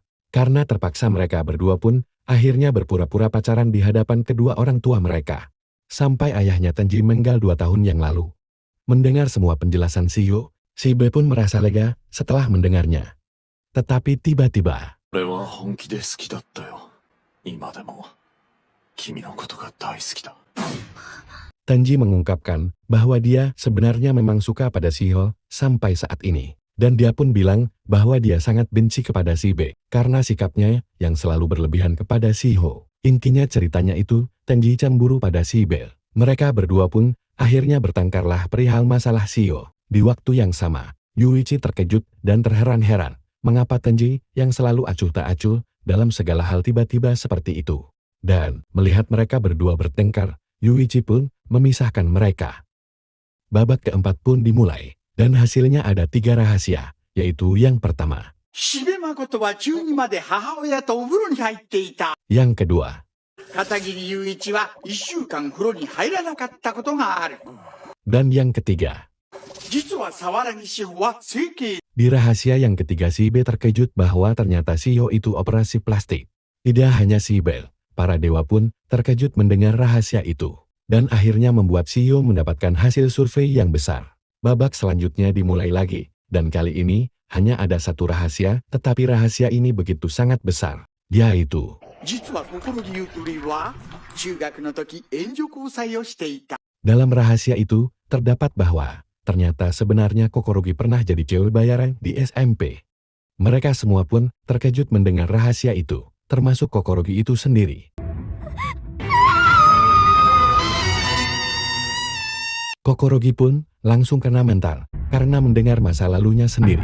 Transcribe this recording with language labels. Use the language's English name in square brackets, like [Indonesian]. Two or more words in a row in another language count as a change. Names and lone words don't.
[Indonesian] Karena terpaksa mereka berdua pun akhirnya berpura-pura pacaran di hadapan kedua orang tua mereka. Sampai ayahnya Tenji meninggal 2 tahun yang lalu. Mendengar semua penjelasan Shiho, Shibe pun merasa lega setelah mendengarnya. Tetapi tiba-tiba, [Japanese] 俺は本気で好きだったよ。今でも君のことが大好きだ。 [Indonesian] Tenji mengungkapkan bahwa dia sebenarnya memang suka pada Shiho sampai saat ini. Dan dia pun bilang bahwa dia sangat benci kepada Shibe karena sikapnya yang selalu berlebihan kepada Shiho. Intinya ceritanya itu, Tenji cemburu pada Shibe. Mereka berdua pun akhirnya bertengkarlah perihal masalah Shiho. Di waktu yang sama, Yuichi terkejut dan terheran-heran mengapa Tenji yang selalu acuh tak acuh dalam segala hal tiba-tiba seperti itu. Dan melihat mereka berdua bertengkar, Yuichi pun memisahkan mereka. Babak keempat pun dimulai, dan hasilnya ada 3 rahasia, yaitu yang pertama. [Japanese] 四部誠は中2まで母親とお風呂に入っていた。 [Indonesian] Yang kedua. [Japanese] 片桐雄一は1週間風呂に入らなかったことがある。 [Indonesian] Dan yang ketiga. [Japanese] 実は沢良志保は整形。 [Indonesian] Di rahasia yang ketiga Shibe terkejut bahwa ternyata Shiho itu operasi plastik. Tidak hanya Shibe, para dewa pun terkejut mendengar rahasia itu. Dan akhirnya membuat Shiho mendapatkan hasil survei yang besar. Babak selanjutnya dimulai lagi, dan kali ini hanya ada 1 rahasia, tetapi rahasia ini begitu sangat besar, yaitu [Japanese] 実は心木ゆとりは中学の時援助交際をしていた。 [Indonesian] dalam rahasia itu terdapat bahwa ternyata sebenarnya Kokorogi pernah jadi cewek bayaran di SMP. Mereka semua pun terkejut mendengar rahasia itu, termasuk Kokorogi itu sendiri. Kokorogi pun langsung kena mental karena mendengar masa lalunya sendiri.